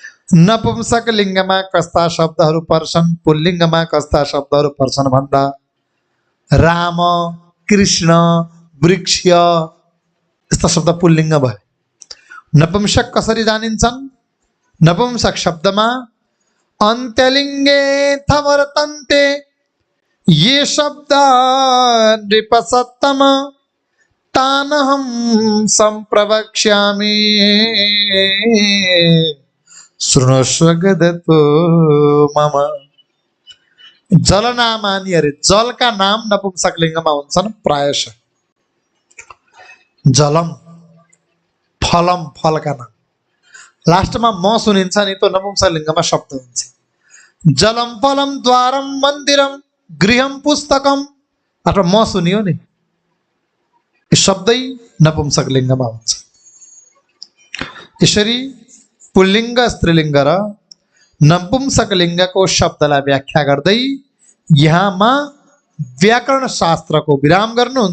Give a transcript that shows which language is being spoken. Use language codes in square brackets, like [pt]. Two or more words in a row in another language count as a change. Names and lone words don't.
[ne] नपुंसक लिङ्गमा कस्ता शब्दहरू पर्छन्, पुल्लिङ्गमा कस्ता शब्दहरू पर्छन् भन्दा राम, कृष्ण, वृक्ष यस्ता शब्द पुल्लिङ्ग भयो। नपुंसक कसरी जानिन्छन्? नपुंसक शब्दमा [sa] अन्त्यलिङ्गे थवर्तन्ते ये शब्द नृपसत्तम तानहं सम्प्रवक्ष्यामि शृणुष्व गदतो मम। [ne] जलनामानि अरे जलका नाम नपुंसक लिङ्गमा हुन्छन् प्रायशः। [sa] जलम, फलम [ne] फलका नाम लास्टमा म सुनिन्छ नि तो नपुंसक लिङ्गमा शब्द हुन्छ। [sa] जलम फलम द्वारम मन्दिरम गृहम पुस्तकम [ne] अथवा म सुनियो नि यो शब्दै नपुंसक लिङ्गमा हुन्छ। यसरी पुल्लिङ्ग स्त्रीलिङ्ग र नपुंसक लिङ्गको शब्दलाई व्याख्या गर्दै यहाँमा व्याकरण शास्त्रको विराम गर्नुहुन्छ।